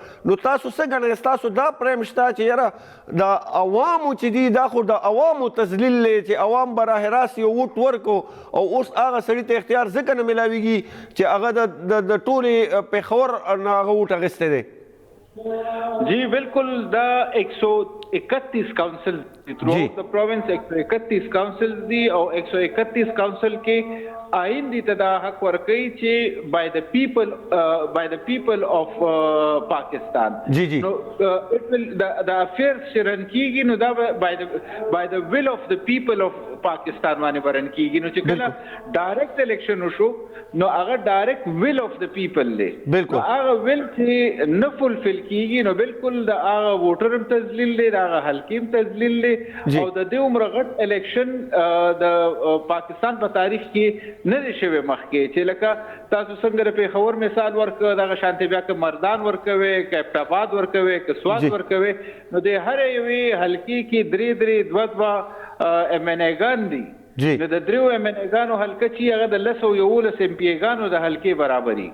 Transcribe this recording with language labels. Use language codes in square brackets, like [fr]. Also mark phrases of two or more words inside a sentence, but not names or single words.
[ps] نو تاسو څه ګڼئ ستاسو دا پریم شته چې یاره د عوامو چې دي دا خو د عوامو تذلیل دی چې عوام براه راست یو ووټ ورکو او اوس هغه سړي ته اختیار ځکه نه میلاویږي چې هغه د ټولې پېښور نه هغه ووټ اخیستی دی. جی بالکل دا 131 کاؤنسل [en] throughout the province [ps] 131 کاؤنسل دی او 131 کاؤنسل کې آئین دی ته دا حق ورکوي چې [en] by the people of [ps] پاکستان. جی جی نو د افیرز چې رن کیږي نو دا [en] by the will of the people of [ps] پاکستان باندې برن کیږي نو چې کله [en] direct election [ps] وشو نو هغه ډایرکټ [en] will of the people [ps] دی. بالکل هغه will چې نه فلفل کیږي نو بالکل د هغه ووټر هم تذلیل دی د هغه حلقې هم تذلیل دی او د دې عمر غټ الیکشن د پاکستان په تاریخ کې نه دی شوی مخکې چې لکه تاسو څنګه د پېښور مثال ورکړه دغه شانتې بیا که مردان ورکوي که ابټاباد ورکوي که سوات ورکوي نو د هرې یوې حلقې کې 2 ایم این اګان دي نو د 3 ایم این اګانو حلقه چې هغه د 11 ایم پی اګانو د حلقې برابري.